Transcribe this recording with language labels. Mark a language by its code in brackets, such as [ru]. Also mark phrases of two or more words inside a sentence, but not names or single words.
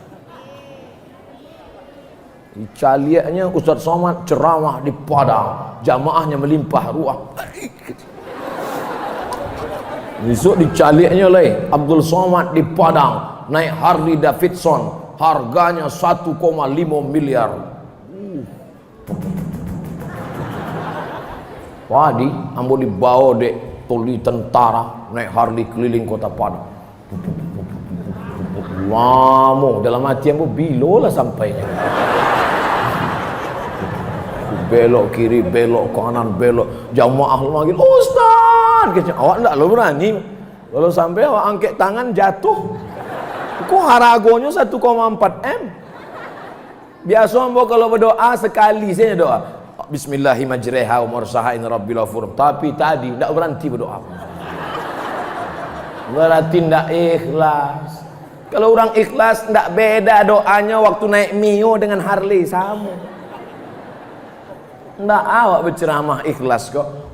[id] Caliaknya Ustaz Somad ceramah di Padang, jamaahnya melimpah ruah. Besok dicaliaknya Abdul Somad di Padang naik Harley Davidson, harganya 1,5 miliar. [min] Wadi ambo dibawa dek toli tentara naik Harley keliling kota Padang. Lama dalam hati ambo bilo lah sampainya. [id] Belok kiri, belok kanan, belok. Jamaah manggil, Ustaz, kecil. [min] Awak enggak lo berani. [id] Kalau sampai awak angkat tangan jatuh. [min] Kok haragonya 1,4 M? Biasa ambo kalau berdoa sekali saja doa. [ar] بسم الله الرحمن الرحيم وا مرساها إن ربي الغفور. [id] Tapi tadi enggak berhenti berdoa. Berarti enggak ikhlas. Kalau orang ikhlas enggak beda doanya waktu naik Mio dengan Harley, sama. [min] Nggak awak berceramah ikhlas kok.